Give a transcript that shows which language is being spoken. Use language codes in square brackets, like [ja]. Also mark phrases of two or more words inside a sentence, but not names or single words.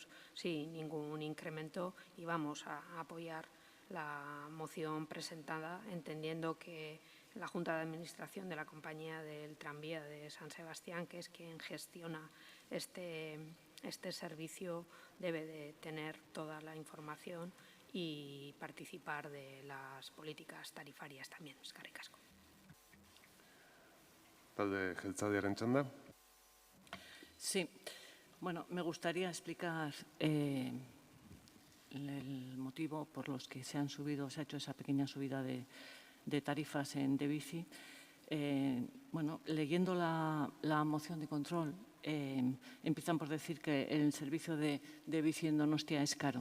[es] sin ningún incremento y vamos a apoyar la moción presentada, entendiendo que la Junta de Administración de la Compañía del Tranvía de San Sebastián, que es quien gestiona este servicio, debe de tener toda la información y participar de las políticas tarifarias también. [eu] Eskerrik asko. Talde jeltzalearen txanda. [es] Sí, bueno, me gustaría explicar el motivo por los que se ha hecho esa pequeña subida de tarifas en Debici. Bueno, leyendo la moción de control, empiezan por decir que el servicio de bici en Donostia es caro.